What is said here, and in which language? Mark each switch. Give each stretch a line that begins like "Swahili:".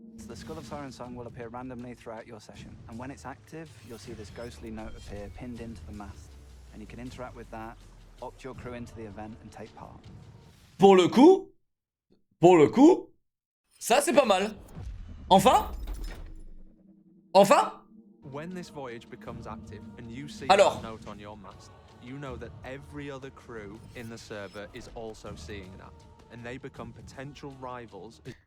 English: The Skull of Siren Song will appear randomly throughout your session, and when it's active, you'll see this ghostly note appear pinned into the mast, and you can interact with that, opt your crew into the event, and take part.
French: Pour le coup, ça c'est pas mal. Enfin
English: When this voyage becomes active and you see
French: Alors.
English: that note on your mast, you know that every other crew in the server is also seeing that, and they become potential rivals.